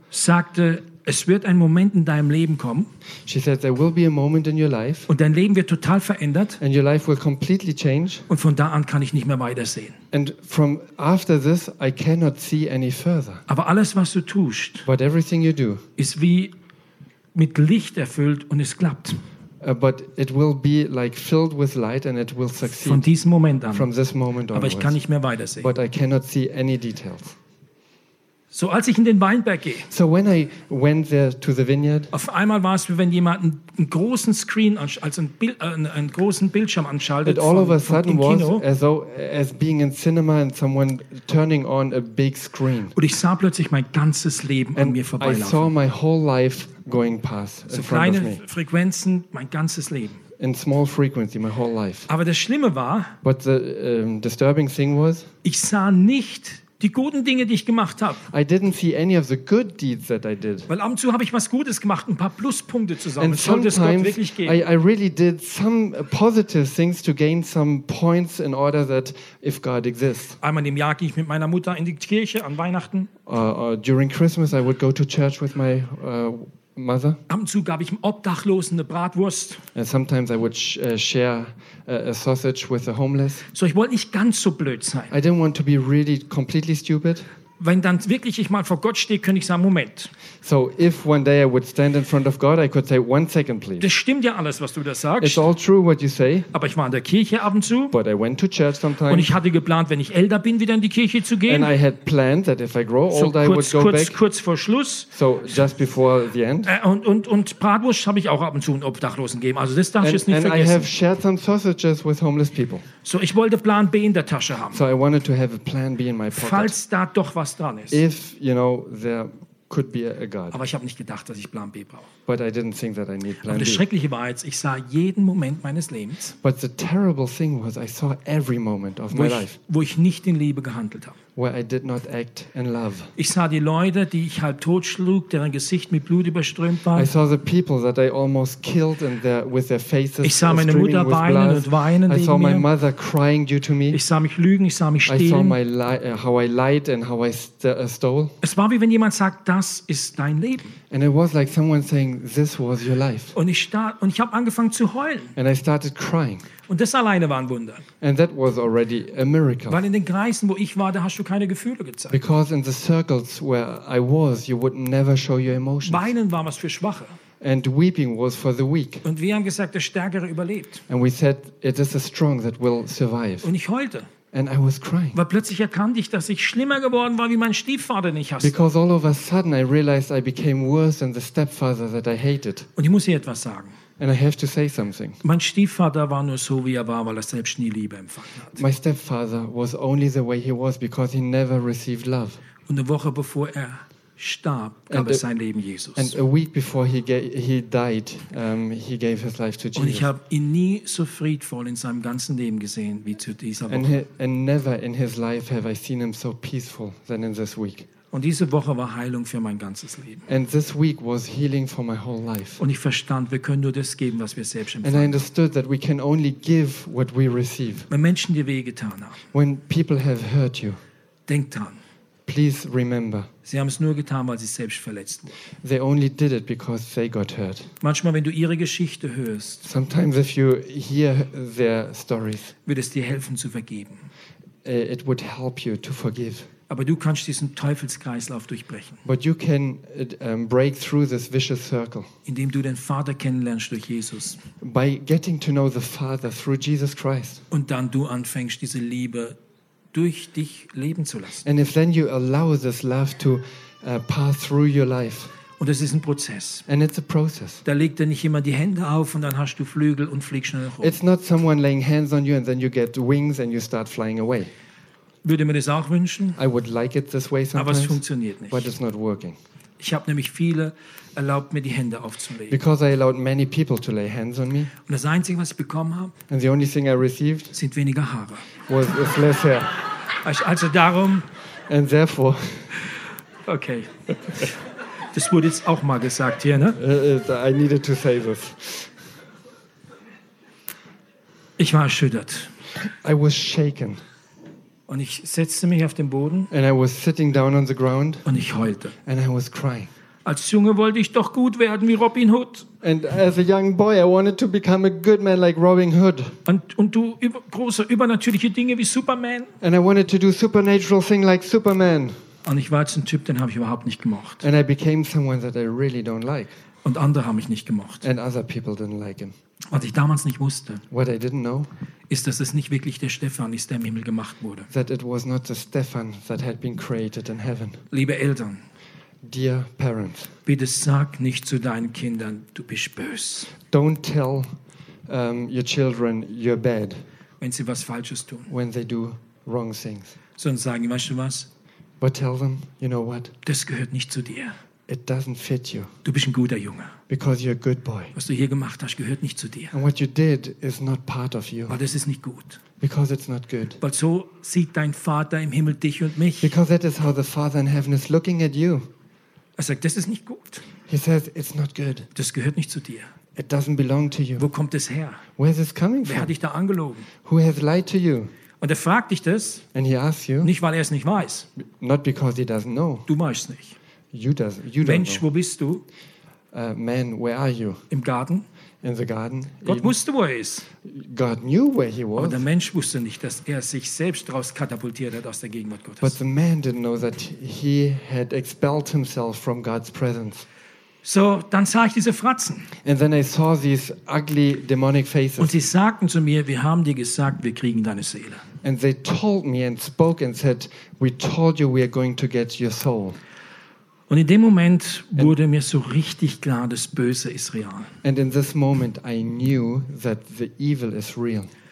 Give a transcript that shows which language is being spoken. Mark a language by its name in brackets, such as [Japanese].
[German] sagte, es wird ein Moment in deinem Leben kommen. [English] She said there will be a moment in your life. [German] Und dein Leben wird total verändert. [English] And your life will completely change. [German] Und von da an kann ich nicht mehr weitersehen. [English] And from after this I cannot see any further. [German] Aber alles, was du tust, [English] but everything you do, [German] ist wie mit Licht erfüllt und es klappt. [English] But it will be like filled with light and it will succeed. [German] Von diesem Moment an. [English] From this moment onwards. [German] Aber ich kann nicht mehr weitersehen. [English] But I cannot see any details. [German] So als ich in den Weinberg gehe. [English] So when I went there to the vineyard. [German] Auf einmal war es wie wenn jemand einen großen Screen als ein Bild einen großen Bildschirm anschaltet. [English] All of a sudden was as being in cinema and someone turning on a big screen. [German] Und ich sah plötzlich mein ganzes Leben an mir vorbeilaufen. [English] I saw my whole life going past in front of me. [German] So kleine Frequenzen mein ganzes Leben. [English] In small frequency my whole life. [German] Aber das Schlimme war. [English] But the disturbing thing was. [German] Ich sah nicht die guten Dinge, die ich gemacht habe. [English] I didn't see any of the good deeds that I did. [German] Weil ab und zu habe ich was Gutes gemacht, ein paar Pluspunkte zusammen. Es sollte es Gott wirklich geben. [English] I really did some positive things to gain some points in order that if God exists. [German] Einmal im Jahr ging ich mit meiner Mutter in die Kirche an Weihnachten. [English] During Christmas I would go to church with my mother. [German] Ab und zu gab ich einem Obdachlosen eine Bratwurst. [English] And sometimes I would share a sausage with the homeless. [German] So ich wollte nicht ganz so blöd sein. [English] I didn't want to be really completely stupid. [German] Wenn dann wirklich ich mal vor Gott stehe, könnte ich sagen, Moment. [English] So if one day I would stand in front of God, I could say, one second, please. [German] Das stimmt ja alles, was du da sagst. [English] It's all true what you say. [German] Aber ich war in der Kirche ab und zu. [English] But I went to church sometimes. [German] Und ich hatte geplant, wenn ich älter bin, wieder in die Kirche zu gehen. [English] And I had planned that if I grow old, [German] so kurz, [English] I would go [German] kurz, [English] back. [German] Kurz vor Schluss. [English] So just before the end. [German] Und Bratwurst habe ich auch ab und zu einen Obdachlosen gegeben. Also das darf ich jetzt nicht [English] and [German] vergessen. [English] And I have shared some sausages with homeless people. [German] So ich wollte Plan B in der Tasche haben. [English] So I wanted to have a Plan B in my pocket. [German] Falls da doch was dran ist. [English] If, you know, there could be a God. [German] Aber ich habe nicht gedacht, dass ich Plan B brauche. [English] But I didn't think that I need Plan [German] B. Aber das Schreckliche war jetzt, ich sah jeden Moment meines Lebens, [English] but the terrible thing was, I saw every moment of my life, [German] wo ich nicht in Liebe gehandelt habe. [English] where I did not act in love. [German] Ich sah die Leute, die ich halb tot schlug, deren Gesicht mit Blut überströmt war. [English] I saw the people that I almost killed in their, with their faces. [German] Ich sah meine Mutter weinen und weinen. [English] I saw my mother crying due to me. [German] Ich sah mich lügen, ich sah mich stehlen. [English] I saw my how I lied and how I stole. [German] Es war wie wenn jemand sagt, das ist dein Leben. [English] And it was like someone saying, this was your life. [German] Und ich habe angefangen zu heulen. [English] And I started crying. [German] Und das alleine war ein Wunder. [English] And that was already a miracle. [German] Weil in den Kreisen, wo ich war, da hast du keine Gefühle gezeigt. [English] Because in the circles where I was, you would never show your emotions. [German] Weinen war was für Schwache. [English] And weeping was for the weak. [German] Und wir haben gesagt, der Stärkere überlebt. [English] And we said, it is the strong that will survive. [German] Und ich heulte. [English] And I was crying. [German] Weil plötzlich erkannte ich, dass ich schlimmer geworden war, wie mein Stiefvater, den ich hasste. [English] Because all of a sudden I realized I became worse than the stepfather that I hated. [German] Und ich muss hier etwas sagen. [English] And I have to say something. [German] Mein Stiefvater war nur so, wie er war, weil er selbst nie Liebe empfangen hat. [English] My stepfather was only the way he was because he never received love. [German] Und eine Woche bevor er starb, gab er sein Leben Jesus. [English] And a week before he gave his life to Jesus. [German] Und ich habe ihn nie so friedvoll in seinem ganzen Leben gesehen wie zu dieser Woche. [English] And never in his life have I seen him so peaceful than in this week. [German] Und diese Woche war Heilung für mein ganzes Leben. [English] And this week was healing for my whole life. [German] Und ich verstand, wir können nur das geben, was wir selbst empfangen. [English] And I understood that we can only give what we receive. [German] Wenn Menschen dir wehgetan haben. [English] When people have hurt you. [German] Denk dran. [English] Please remember. [German] Sie haben es nur getan, weil sie selbst verletzt wurden. [English] They only did it because they got hurt. [German] Manchmal, wenn du ihre Geschichte hörst. [English] Sometimes if you hear their stories. [German] Wird es dir helfen zu vergeben. [English] It would help you to forgive. [German] Aber du kannst diesen Teufelskreislauf durchbrechen. [English] But you can break through this vicious circle. [German] Indem du den Vater kennenlernst durch Jesus. [English] By getting to know the Father through Jesus Christ. [German] Und dann du anfängst, diese Liebe durch dich leben zu lassen. [English] And if then you allow this love to pass through your life. [German] Und es ist ein Prozess. [English] And it's a process. [German] Da legt dir nicht jemand die Hände auf und dann hast du Flügel und fliegst schnell hoch. [English] It's not someone laying hands on you and then you get wings and you start flying away. [German] Würde mir das auch wünschen. [English] I would like it this way sometimes, [German] aber es funktioniert nicht. [English] But it's not working. [German] Ich habe nämlich viele erlaubt, mir die Hände aufzulegen. [English] Because I allowed many people to lay hands on me. [German] Und das Einzige, was ich bekommen habe, [English] and the only thing I received, [German] sind weniger Haare. [English] Was less hair. [German] Also darum. [English] And therefore. Okay. [German] Das wurde jetzt auch mal gesagt hier, ne? [English] I needed to say this. [German] Ich war erschüttert. [English] I was shaken. [German] Und ich setzte mich auf den Boden. [English] And I was sitting down on the ground. [German] Und ich heulte. [English] And I was crying. [German] Als Junge wollte ich doch gut werden wie Robin Hood. [English] And as a young boy, I wanted to become a good man like Robin Hood. [German] Und du große übernatürliche Dinge wie Superman. [English] And I wanted to do supernatural thing like Superman. [German] Und ich war jetzt ein Typ, den habe ich überhaupt nicht gemocht. [English] And I became someone that I really don't like. [German] Und andere haben mich nicht gemocht. [English] And other people didn't like him. [German] Was ich damals nicht wusste, [English] what I didn't know, [German] ist, dass es nicht wirklich der Stefan ist, der im Himmel gemacht wurde. [English] That it was not the Stefan that had been created in heaven. [German] Liebe Eltern, [English] dear parents, [German] bitte sag nicht zu deinen Kindern, du bist böse. [English] Don't tell your children you're bad. [German] Wenn sie was Falsches tun. [English] When they do wrong things. [German] Sondern sagen, weißt du was? [English] But tell them, you know what? [German] Das gehört nicht zu dir. [English] It doesn't fit you. [German] Du bist ein guter Junge. [English] Because you're a good boy. [German] Was du hier gemacht hast, gehört nicht zu dir. [English] And what you did is not part of you. [German] Weil das ist nicht gut. [English] Because it's not good. [German] Weil so sieht dein Vater im Himmel dich und mich. [English] Because that is how the Father in heaven is looking at you. [German] Er sagt, das ist nicht gut. [English] He says, it's not good. [German] Das gehört nicht zu dir. [English] It doesn't belong to you. [German] Wo kommt das her? [English] Where is this coming from? [German] Wer hat dich da angelogen? [English] Who has lied to you? [German] Und er fragt dich das. [English] And he asks you. [German] Nicht, weil er es nicht weiß. [English] Not because he doesn't know. [German] Du weißt es nicht. [English] You [German] Mensch, [English] don't know. [German] Wo bist du? [English] Man, where are you? [German] Im Garten. [English] In the garden. [German] Gott wusste, wo er ist. [English] God knew where he was. [German] Aber der Mensch wusste nicht, dass er sich selbst rauskatapultiert hat aus der Gegenwart Gottes. [English] But the man didn't know that he had expelled himself from God's presence. [German] So, dann sah ich diese Fratzen. [English] And then I saw these ugly demonic faces. [German] Und sie sagten zu mir, wir haben dir gesagt, wir kriegen deine Seele. [English] And they told me and spoke and said, we told you we are going to get your soul. [German] Und in dem Moment wurde mir so richtig klar, das Böse ist real. [English] And in this moment I knew that the evil is real.